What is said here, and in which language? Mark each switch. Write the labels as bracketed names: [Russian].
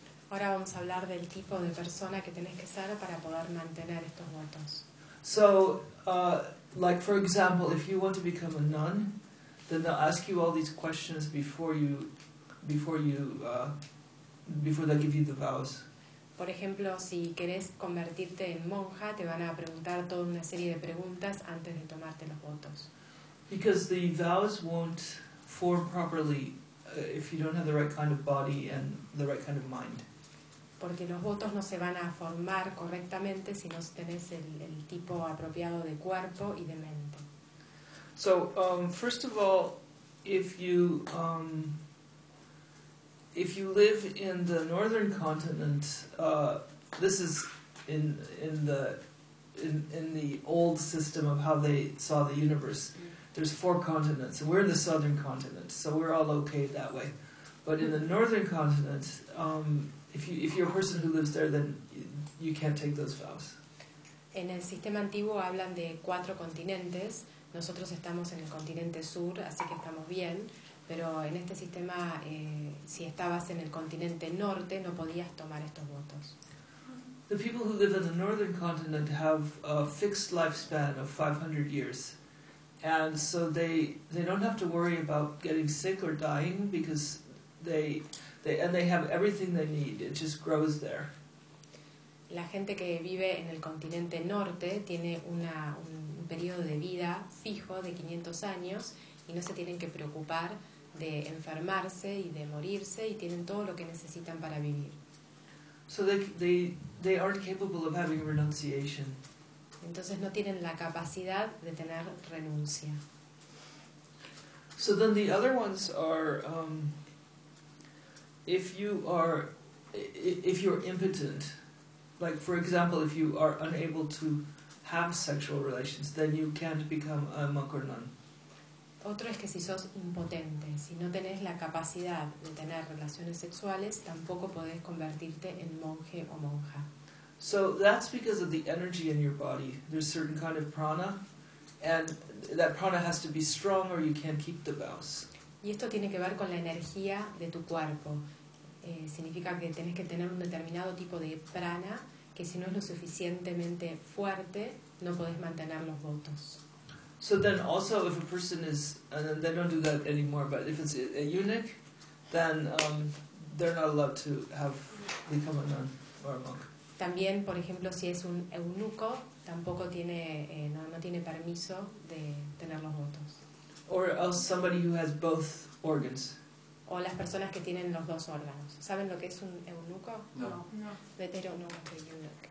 [Spanish] Ahora vamos a hablar del tipo de persona que tenés que ser para poder mantener estos votos. [English] So, like for example, if you want to become a nun, then they'll ask you all these questions before they give you the vows. [Spanish] Por ejemplo, si querés convertirte en monja, te van a preguntar toda una serie de preguntas antes de tomarte los votos. [English] Because the vows won't form properly if you don't have the right kind of body and the right kind of mind. [Spanish] Porque los votos no se van a formar correctamente si no tenés el tipo apropiado de cuerpo y de mente. [English] So, first of all, if you live in the northern continent, this is in the old system of how they saw the universe. There's four continents, and we're in the southern continent, so we're all okay that way. But in the northern continent, if you're a person who lives there, then you can't take those vows. [Spanish] En el sistema antiguo hablan de cuatro continentes. Nosotros estamos en el continente sur, así que estamos bien. Pero en este sistema, si estabas en el continente norte, no podías tomar estos votos. [English] The people who live in the northern continent have a fixed lifespan of 500 years. And so they don't have to worry about getting sick or dying because they have everything they need. It just grows there. [Spanish] La gente que vive en el continente norte tiene un periodo de vida fijo de 500 años y no se tienen que preocupar de enfermarse y de morirse y tienen todo lo que necesitan para vivir. [English] So they aren't capable of having renunciation. [Spanish] Entonces no tienen la capacidad de tener renuncia. [English] So then the other ones are if you're impotent, like for example if you are unable to have sexual relations, then you can't become a monk or nun. [Spanish] Otro es que si sos impotente, si no tenés la capacidad de tener relaciones sexuales, tampoco podés convertirte en monje o monja. [English] So that's because of the energy in your body. There's a certain kind of prana, and that prana has to be strong or you can't keep the vows. [Spanish] Y esto tiene que ver con la energía de tu cuerpo. Significa que tenés que tener un determinado tipo de prana, que si no es lo suficientemente fuerte, no podés mantener los votos. [English] So then also if a person is, and they don't do that anymore, but if it's a eunuch, then they're not allowed to have become a nun or a monk. [Spanish] También, por ejemplo, si es un eunuco, tampoco tiene, no tiene permiso de tener los votos. [English] Or else somebody who has both organs. [Spanish] O las personas que tienen los dos órganos. ¿Saben lo que es un eunuco? No. [English] They don't know what a eunuch.